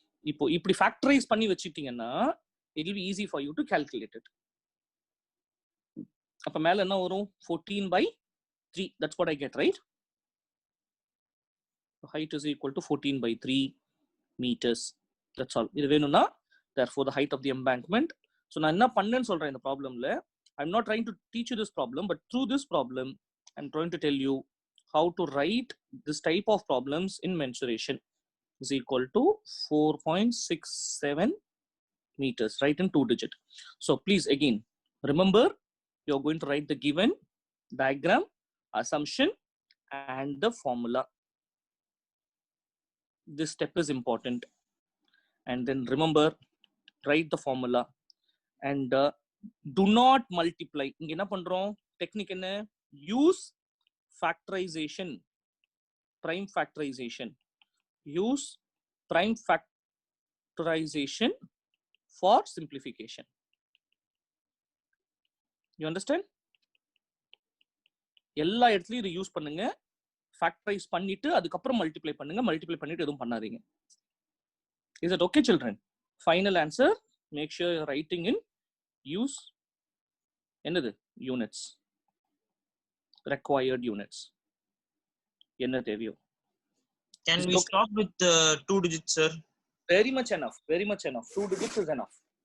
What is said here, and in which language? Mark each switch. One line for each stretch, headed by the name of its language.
Tamil: இப்போ இப்படி ஃபேக்டரைஸ் பண்ணி வச்சிட்டீங்கன்னா
English: it will be easy for you to calculate it.
Tamil: அப்ப மேல என்ன வரும்?
English: 14/3. That's what I get, right? The height is equal to 14/3 meters. That's all.
Tamil: இது வேணும்னா
English: therefore the height of the embankment.
Tamil: So நான் என்ன பண்ணேன்னு சொல்றேன் இந்த ப்ராப்ளம்ல.
English: I'm not trying to teach you this problem, but through this problem I'm trying to tell you how to write this type of problems in mensuration. Is equal to 4.67 meters, right, in 2 digit. So please again remember, you're going to write the given diagram, assumption and the formula. This step is important. And then remember, write the formula and do not multiply.
Tamil: இங்க என்ன பண்றோம்? Technique என்ன?
English: Use factorization, prime factorization. Use prime factorization for simplification. You understand?
Tamil: எல்லா இடத்துலயும் இது use பண்ணுங்க. Factorise பண்ணிட்டு அதுக்கப்புறம் மல்டிப்ளை பண்ணுங்க. மல்டிப்ளை பண்ணிட்டு எதுவும் பண்ணாதீங்க.
English: Is it okay, children? Final answer. Make sure you're writing in use
Tamil: என்னது
English: units, required units.
Tamil: என்ன தேவையோ.
English: Can we stop with 2 digits sir? Very much enough. Very much enough. 2 digits is enough.